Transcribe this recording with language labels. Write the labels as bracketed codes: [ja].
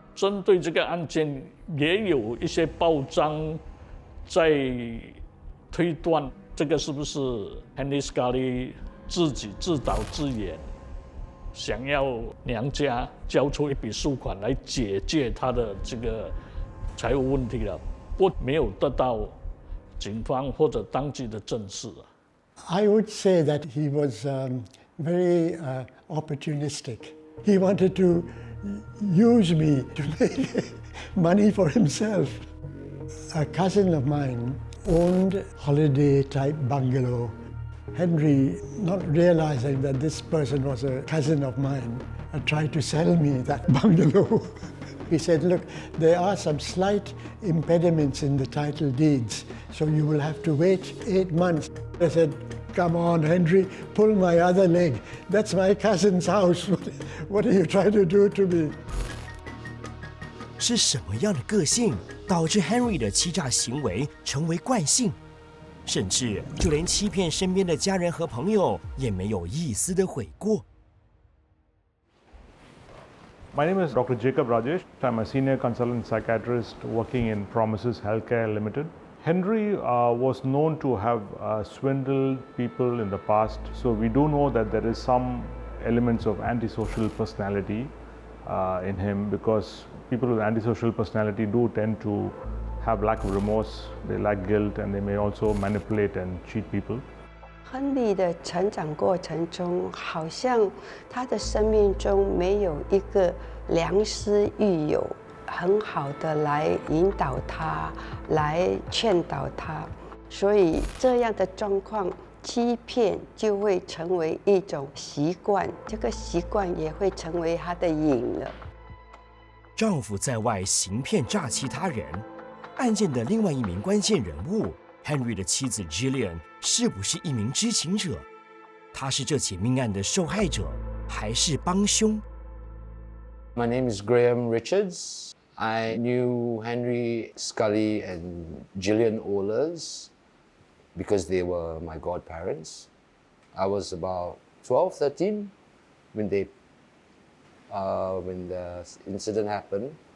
[zh] 针对这个案件，也有一些报章在推断，这个是不是 Henry Scully 自己自导自演，想要娘家交出一笔赎款来解决他的这个财务问题了，不过没有得到警方或者当局的正视啊。 [en] I would say that he was very opportunistic. He wanted to use me to make money for himself. A cousin of mine owned a holiday-type bungalow. Henry, not realizing that this person was a cousin of mine, tried to sell me that bungalow. He said, look, there are some slight impediments in the title deeds, so you will have to wait 8 months. I said, come on, Henry, pull my other leg. That's my cousin's house. What are you trying to do to me? [zh] 是什么样的个性导致 Henry 的欺诈行为成为惯性？甚至就连欺骗身边的家人和朋友也没有一丝的悔过。 [en] My name is Dr. Jacob Rajesh. I'm a senior consultant psychiatrist working in Promises Healthcare Limited. Henry was known to have swindled people in the past, so we do know that there is some elements of antisocial personality in him, because people with antisocial personality do tend to have lack of remorse, they lack guilt, and they may also manipulate and cheat people. [zh] 亨利的成长过程中，好像他的生命中没有一个良师益友，很好的来引导他，来劝导他，所以这样的状况，欺骗就会成为一种习惯，这个习惯也会成为他的瘾了。丈夫在外行骗诈欺他人，案件的另外一名关键人物 Henry 的妻子 Gillian 是不是一名知情者？她是这起命案的受害者，还是帮凶？ [en] My name is Graham Richards. I knew Henry Scully and Gillian Ohlers because they were my godparents. I was about 12, 13 when the incident happened.